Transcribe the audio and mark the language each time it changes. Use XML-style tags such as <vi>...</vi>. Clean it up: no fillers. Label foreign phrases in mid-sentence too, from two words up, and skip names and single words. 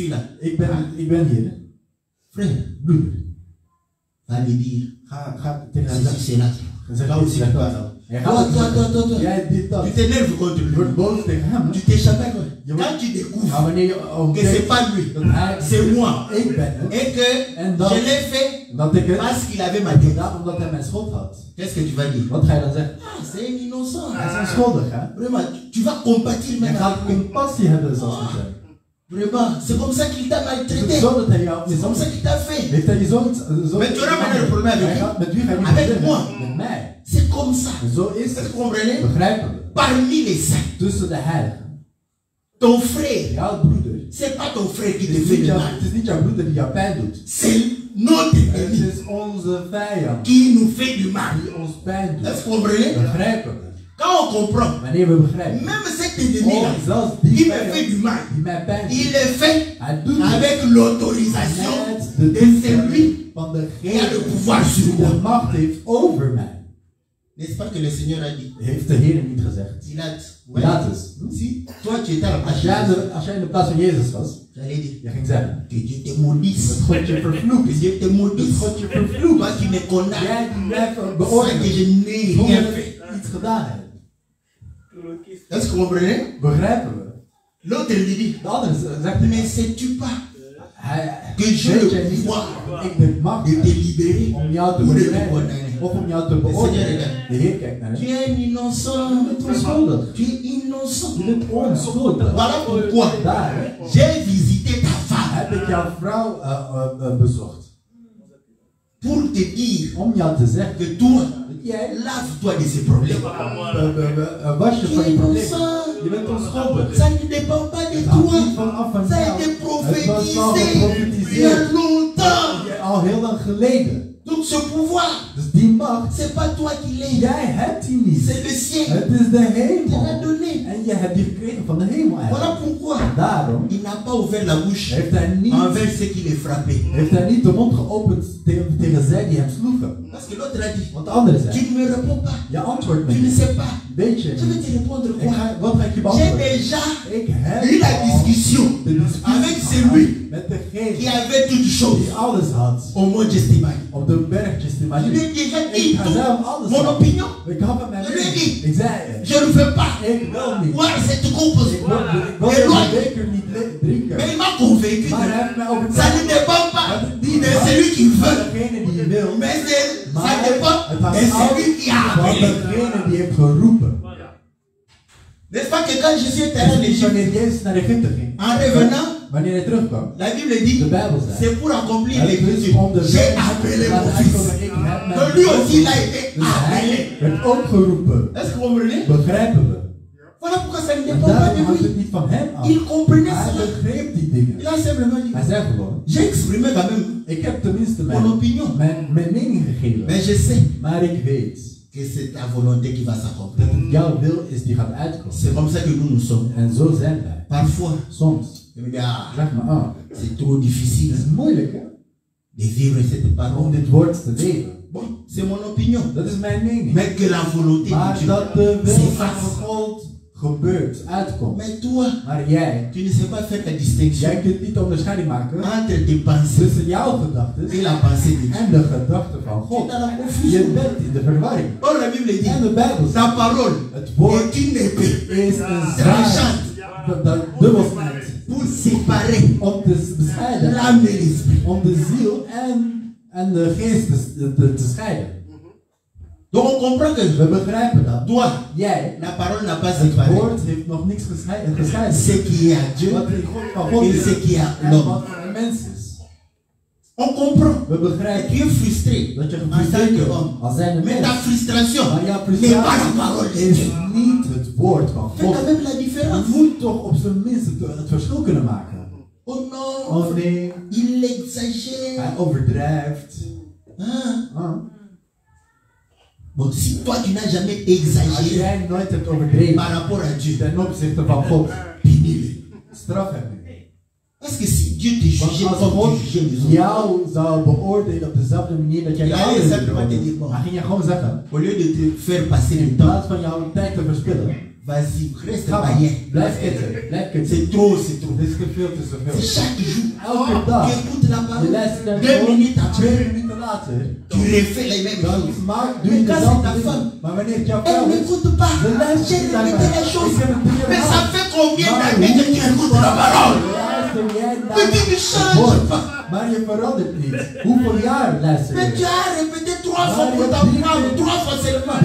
<fr>suis là.</fr> <nl>Ik ben hier.</nl> <fr>Frère,</fr> <nl>Broeder.</nl> <fr>va lui dire,</fr> <nl>Ga tegen hem</nl> <fr>ceci,</fr> <nl>zeggen.</nl> <fr>c'est là.</fr> <nl>Zeg</nl> <fr>Là</fr> <nl>dit,</nl> <fr>aussi,</fr> <nl>zeg</nl> <fr>toi,</fr> <nl>dat.</nl> <fr>là.</fr> <nl>Hij</nl> <fr>Toi,</fr> <nl>gaat</nl> <fr>toi,</fr> <nl>het</nl> <fr>toi,</fr> <nl>zeggen.</nl> <fr>toi, toi.</fr> <nl>Jij dit dat.</nl> <fr>Tu t'énerves contre</fr> <nl>Je</nl> <fr>lui.</fr> <nl>wordt boos tegen hem.</nl> <fr>Tu t'échappes à quoi?</fr> <nl>Je</nl> <fr>Quand</fr> <nl>wordt-</nl> <fr>tu</fr> <nl>Maar</nl> <fr>découvres</fr> <nl>wanneer je</nl> <fr>que c'est</fr> <nl>ontdekt</nl> <fr>pas lui,</fr> <nl>dat hij</nl> <fr>c'est moi,</fr> <nl>ik ben het.</nl> <fr>et que</fr> <nl>En dan-</nl> <fr>je l'ai fait</fr> <nl>Dat ik het</nl> <fr>parce qu'il avait ma</fr> <nl>heb</nl> <fr>dette,</fr> <nl>gedaan omdat hij mijn schuld had.</nl> <fr>qu'est-ce que tu vas dire?</fr> <nl>Wat ga je dan zeggen?</nl> <fr>Ah, c'est un innocent.</fr> <nl>Hij is onschuldig, hè?</nl> <fr>Vraiment, tu vas compatir</fr> <nl>Je</nl> <fr>même</fr> <nl>gaat</nl> <fr>avec lui.</fr> <nl>compassie hebben zoals we zeggen.</nl> <fr>Vraiment, c'est comme ça qu'il t'a</fr> <nl>Het</nl> <fr>maltraité.</fr> <nl>is zo dat hij jou</nl> <fr>C'est comme ça qu'il t'a fait.</fr> <nl>heeft hij je zo</nl> <fr>Mais tu auras maintenant le problème avec</fr> <nl>Hij</nl> <fr>qui?</fr> <nl>gaat met wie ga je niet</nl> <fr>Avec</fr> <nl>beginnen?</nl> <fr>moi.</fr> <nl>Met mij.</nl> <fr>C'est comme ça.</fr> <nl>En zo is</nl> <fr>Est-ce que</fr> <nl>het.</nl> <fr>vous comprenez?</fr> <nl>Begrijpen we.</nl> <fr>Parmi les saints,</fr> <nl>Tussen de heiligen.</nl> <fr>ton frère,</fr> <nl>Jouw broeder.</nl> <fr>c'est pas ton frère qui</fr> <nl>Het</nl> <fr>te</fr> <nl>is</nl> <fr>fait</fr> <nl>niet</nl> <fr>du</fr> <nl>jouw-</nl> <fr>mal.</fr> <nl>het is niet jouw broeder die jou pijn doet.</nl> <fr>C'est notre</fr> <nl>Het</nl> <fr>ennemi</fr> <nl>is onze vijand</nl> <fr>qui nous fait du mal.</fr> <nl>die ons pijn doet.</nl> <fr>Est-ce que vous comprenez?</fr> <nl>Begrijpen we.</nl> <fr>Quand on comprend,</fr> <nl>Wanneer we begrijpen.</nl> <fr>même cet ennemi-là,</fr> <nl>Zelfs</nl> <fr>qui</fr> <nl>die</nl> <fr>me fait</fr> <nl>vijand</nl> <fr>du mal,</fr> <nl>die mij pijn doet.</nl> <fr>il est fait</fr> <nl>Hij doet het</nl> <fr>avec l'autorisation</fr> <nl>met de</nl> <fr>de celui</fr> <nl>toestemming van</nl> <fr>qui a le</fr> <nl>degene</nl> <fr>pouvoir sur</fr> <nl>die de</nl> <fr>moi.</fr> <nl>macht heeft over mij.</nl> <fr>N'est-ce pas que le Seigneur a dit?</fr> <nl>Heeft de Heer niet gezegd.</nl> <fr>Pilate,</fr> <nl>Pilatus,</nl> <fr>si toi tu étais à la place</fr> <nl>als jij in de plaats van Jezus was,</nl> <fr>j'allais dire</fr> <nl>je ging zeggen,</nl> <fr>que Dieu te maudisse.</fr> <nl>dat God je vervloekt.</nl> <fr>Que Dieu te</fr> <nl>Dat</nl> <fr>maudisse.</fr> <nl>God je vervloekt.</nl> <fr>Toi qui me condamnes.</fr> <nl>Jij die mij</nl> <fr>Sans que</fr> <nl>beoordeelt.</nl> <fr>je n'ai</fr> <nl>Zonder</nl> <fr>rien</fr> <nl>dat</nl> <fr>fait.</fr> <nl>ik iets gedaan heb.</nl> <fr>Est-ce que vous comprenez?</fr> <nl>Begrijpen we?</nl> <fr>L'autre lui dit,</fr> <nl>De andere zegt</nl> <fr>mais</fr> <nl>hij,</nl> <fr>sais-tu pas</fr> <nl>hij</nl> <fr>que j'ai</fr> <nl>weet</nl> <fr>le</fr> <nl>jij niet</nl> <fr>pouvoir</fr> <nl>ik de macht</nl> <fr>de te</fr> <nl>heb</nl> <fr>libérer</fr> <nl>om jou te</nl> <fr>ou de te</fr> <nl>bevrijden</nl> <fr>condamner?</fr> <nl>of om jou te beoordelen. De Heer kijkt naar</nl> <fr>Tu</fr> <nl>je.</nl> <fr>es un innocent.</fr> <nl>Je bent onschuldig.</nl> <fr>Tu es innocent.</fr> <nl>Je bent onschuldig.</nl> <fr>Voilà pourquoi</fr> <nl>Daar</nl> <fr>j'ai visité ta femme</fr> <nl>heb ik jouw vrouw bezocht.</nl> <fr>pour te dire</fr> <nl>Om jou te zeggen,</nl> <fr>que toi,</fr> <nl>dat jij</nl> <fr>lave-toi de ces problèmes.</fr> <nl>was je</nl> <fr>Tu</fr> <nl>van</nl> <fr>es</fr> <nl>je probleem.</nl> <fr>innocent.</fr> <nl>Je bent onschuldig.</nl> <fr>Ça ne dépend pas de</fr> <nl>Het hangt niet</nl> <fr>toi.</fr> <nl>vanaf van</nl> <fr>Ça a</fr> <nl>jou.</nl> <fr>été</fr> <nl>Het was al</nl> <fr>prophétisé il y a</fr> <nl>geprofetiseerd.</nl> <fr>longtemps.</fr> <nl>Al heel lang geleden.</nl> <fr>Donc ce pouvoir,</fr> <nl>Dus die macht,</nl> <fr>c'est pas toi qui l'as.</fr> <nl>jij hebt die niet.</nl> <fr>C'est le ciel</fr> <nl>Het is de</nl> <fr>qui te l'a</fr> <nl>hemel.</nl> <fr>donné.</fr> <nl>En je hebt die gekregen van de hemel</nl> <fr>Voilà</fr> <nl>eigenlijk.</nl> <fr>pourquoi</fr> <nl>Daarom</nl> <fr>il n'a pas ouvert la bouche</fr> <nl>heeft hij niet,</nl> <fr>envers ceux qui les frappaient.</fr> <nl>de mond geopend tegen zij die hem sloegen.</nl> <fr>Parce que l'autre a dit,</fr> <nl>Want de andere</nl> <fr>tu</fr> <nl>zei,</nl> <fr>ne me réponds pas.</fr> <nl>je antwoordt me</nl> <fr>Tu ne</fr> <nl>niet.</nl> <fr>sais pas.</fr> <nl>Weet je</nl> <fr>Je vais</fr> <nl>niet.</nl> <fr>te répondre</fr> <nl>Ik</nl> <fr>quoi?</fr> <nl>wat ga ik je</nl> <fr>J'ai</fr> <nl>beantwoorden?</nl> <fr>déjà</fr> <nl>Ik heb</nl> <fr>eu la</fr> <nl>al</nl> <fr>discussion</fr> <nl>de discussie</nl> <fr>avec</fr> <nl>gehad</nl> <fr>celui</fr> <nl>met</nl> <fr>qui</fr> <nl>degene</nl> <fr>avait toutes choses</fr> <nl>die alles had</nl> <fr>au mont Gethsemane.</fr> <nl>op de bergjes te</nl> <fr>Je lui ai</fr> <nl>maken.</nl> <fr>déjà</fr> <nl>Ik</nl> <fr>dit</fr> <nl>ga</nl> <fr>tout,</fr> <nl>zelf alles</nl> <fr>mon</fr> <nl>doen.</nl> <fr>opinion.</fr> <nl>Ik had het met</nl> <fr>Je lui ai dit,</fr> <nl>Ik zei,</nl> <fr>je ne veux pas</fr> <nl>ik wil niet.</nl> <fr>boire cette coupe.</fr> <nl>Ik wil</nl> <fr>Et</fr> <nl>deze</nl> <fr>loin.</fr> <nl>beker niet drinken.</nl> <fr>Mais il m'a convaincu</fr> <nl>Maar hij</nl> <fr>que</fr> <nl>heeft mij</nl> <fr>ça</fr> <nl>overtuigd.</nl> <fr>ne dépend pas de celui qui veut,</fr> <nl>Degene die je wil.</nl> <fr>mais ça</fr> <nl>Maar</nl> <fr>dépend</fr> <nl>het</nl> <fr>de</fr> <nl>hangt af</nl> <fr>celui qui a</fr> <nl>van</nl> <fr>appelé.</fr> <nl>degene die heeft geroepen.</nl> <fr>N'est-ce pas que quand Jésus était allé en</fr> <nl>Dus</nl> <fr>Égypte,</fr> <nl>wanneer Jezus naar Egypte ging,</nl> <fr>en revenant,</fr> <nl>wanneer hij terugkwam,</nl> <fr>la Bible</fr> <nl>de</nl> <fr>dit,</fr> <nl>Bijbel zei,</nl> <fr>c'est pour accomplir</fr> <nl>het is</nl> <fr>l'écriture.</fr> <nl>om de</nl> <fr>J'ai</fr> <nl>wet</nl> <fr>appelé</fr> <nl>te</nl> <fr>mon</fr> <nl>laten</nl> <fr>fils.</fr> <nl>uitkomen. Ik heb mijn</nl> <fr>Donc lui aussi, il a</fr> <nl>zoon.</nl> <fr>été</fr> <nl>Dus</nl> <fr>appelé.</fr> <nl>hij werd ook geroepen.</nl> <fr>Est-ce que vous comprenez?</fr> <nl>Begrijpen we?</nl> <fr>Voilà pourquoi ça ne</fr> <nl>En</nl> <fr>dépend pas</fr> <nl>daarom</nl> <fr>de</fr> <nl>hangt</nl> <fr>lui.</fr> <nl>het niet van hem af.</nl> <fr>Il comprenait</fr> <nl>Hij</nl> <fr>cela.</fr> <nl>begreep die dingen.</nl> <fr>Il a simplement dit,</fr> <nl>Hij zei gewoon,</nl> <fr>j'ai exprimé quand même</fr> <nl>ik heb tenminste</nl> <fr>mon opinion.</fr> <nl>mijn mening gegeven.</nl> <fr>Mais je sais</fr> <nl>Maar ik weet</nl> <fr>que c'est ta volonté qui va s'accomplir.</fr> <nl>dat het jouw wil is die gaat uitkomen.</nl> <fr>C'est comme ça que nous sommes.</fr> <nl>En zo zijn wij.</nl> <fr>Parfois,</fr> <nl>Soms.</nl> <fr>je me dis, ah,</fr> <nl>Zeg maar,</nl> <fr>c'est trop difficile</fr> <nl>het is moeilijk hè,</nl> <fr>de vivre cette</fr> <nl>om</nl> <fr>parole.</fr> <nl>dit woord te leven.</nl> <fr>Bon, c'est mon opinion.</fr> <nl>Dat is mijn mening.</nl> <fr>Mais que la volonté de</fr> <nl>Maar</nl> <fr>Dieu</fr> <nl>dat de wil van</nl> <fr>s'efface.</fr> <nl>God gebeurt, uitkomt.</nl> <fr>Mais toi,</fr> <nl>Maar jij,</nl> <fr>tu ne sais pas faire la distinction</fr> <nl>jij kunt niet de onderscheiding maken</nl> <fr>entre tes pensées</fr> <nl>tussen jouw gedachten</nl> <fr>et la pensée de Dieu.</fr> <nl>en de gedachten van</nl> <fr>Tu es</fr> <nl>God.</nl> <fr>dans la</fr> <nl>Je</nl> <fr>confusion.</fr> <nl>bent in de verwarring.</nl> <fr>Or la Bible dit,</fr> <nl>En de Bijbel zegt,</nl> <fr>ta parole</fr> <nl>het woord</nl> <fr>est une épée</fr> <nl>is een zwaard</nl> <fr>tranchante</fr> <nl>dat dubbel snijdt.</nl> <fr>pour séparer</fr> <nl>Om te bescheiden.</nl> <fr>l'âme et l'esprit.</fr> <nl>Om de ziel en de geest te scheiden.</nl> <fr>Donc on comprend que</fr> <nl>We begrijpen dat.</nl> <fr>toi,</fr> <nl>Jij,</nl> <fr>la parole n'a pas</fr> <nl>het</nl> <fr>séparé</fr> <nl>woord heeft nog niks gescheiden.</nl> <fr>ce qui est à Dieu</fr> <nl>Wat in God van God</nl> <fr>et</fr> <nl>is</nl> <fr>ce qui est à</fr> <nl>en</nl> <fr>l'homme.</fr> <nl>wat een mens is.</nl> <fr>On comprend.</fr> <nl>We</nl> <fr>Et</fr> <nl>begrijpen</nl> <fr>tu es frustré</fr> <nl>dat je</nl> <fr>en tant</fr> <nl>gefrustreerd bent</nl> <fr>qu'homme.</fr> <nl>als zijnde</nl> <fr>Mais</fr> <nl>mens.</nl> <fr>ta frustration</fr> <nl>Maar jouw</nl> <fr>n'est pas la parole</fr> <nl>frustratie</nl> <fr>de</fr> <nl>is</nl> <fr>Dieu.</fr> <nl>niet het woord van</nl> <fr>Fais quand</fr> <nl>God.</nl> <fr>même la</fr> <nl>Je</nl> <fr>différence.</fr> <nl>moet toch op zijn minst het verschil kunnen maken.</nl> <fr>Oh non,</fr> <nl>Oh nee,</nl> <fr>il exagère.</fr> <nl>hij overdrijft.</nl> <fr>Hein? Ah. Bon, si toi tu n'as jamais</fr> <nl>Als</nl> <fr>exagéré</fr> <nl>jij nooit hebt overdreven</nl> <fr>par rapport à Dieu,</fr> <nl>ten opzichte van God,</nl> <fr>punis-le.</fr> <nl>straf hem.</nl> <fr>Parce que si Dieu te</fr> <nl>Want</nl> <fr>jugeait</fr> <nl>als</nl> <fr>comme</fr> <nl>God</nl> <fr>tu jugeais les autres,</fr> <nl>jou zou beoordelen op dezelfde manier dat jij Ja, jou je anderen zegt wat je beoordeelt,</nl> <fr>dit man.</fr> <nl>dan ging je gewoon zeggen,</nl> <fr>au lieu de te faire passer le</fr> <nl>in</nl> <fr>temps,</fr> <nl>plaats van jouw tijd te verspillen,</nl> <fr>vas-y, reste</fr> <nl>ga maar,</nl> <fr>païen.</fr> <nl>blijf kitten, blijf kitten.</nl> <fr>C'est trop, c'est trop.</fr> <nl>Dit is te veel, te</nl> <fr>C'est</fr> <nl>zoveel.</nl> <fr>chaque jour.</fr> <nl>Elke dag,</nl> <fr>Tu écoutes la</fr> <nl>je</nl> <fr>parole.</fr> <nl>luistert naar 2 het</nl> <fr>minutes</fr> <nl>woord, 2</nl> <fr>après,</fr> <nl>minuten later,</nl> <fr>tu refais les mêmes</fr> <nl>dan</nl> <fr>choses.</fr> <nl>doe je</nl> <fr>Mais quand c'est</fr> <nl>dezelfde</nl> <fr>ta</fr> <nl>dingen.</nl> <fr>femme,</fr> <nl>Maar wanneer het jouw</nl> <fr>elle</fr> <nl>vrouw is,</nl> <fr>n'écoute pas.</fr> <nl>dan luistert</nl> <fr>J'ai</fr> <nl>ze naar</nl> <fr>répété</fr> <nl>mij.</nl> <fr>les choses.</fr> <nl>Ik heb het dingen</nl> <fr>Mais ça</fr> <nl>herhaald.</nl> <fr>fait combien</fr> <nl>Maar</nl> <fr>d'années que tu écoutes la parole?</fr> <nl>luister jij naar</nl> <fr>Mais tu ne</fr> <nl>het</nl> <fr>changes</fr> <nl>woord,</nl> <fr>pas.</fr> <nl>maar je verandert niet. Hoeveel jaar luister</nl> <fr>Mais tu</fr> <nl>je?</nl> <fr>as répété 3 fois pour t'apprendre, 3 fois seulement.</fr>